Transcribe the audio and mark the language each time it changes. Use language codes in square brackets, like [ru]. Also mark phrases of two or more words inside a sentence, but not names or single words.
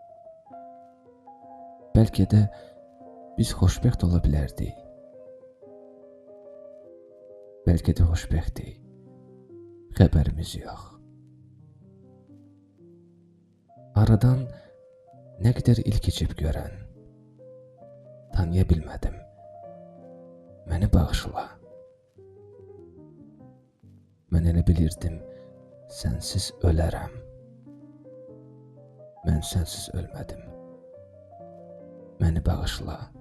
[az] Belki de biz xoşbəxt ola bilərdik. Belki de xoşbəxtdik. Xəbərimiz yok. Aradan [tr] ne kadar [az] il keçib görən, tanıya bilmədim. Məni bağışla. Mən elə bilirdim, sənsiz ölərəm. Mən sənsiz ölmədim. Məni bağışla.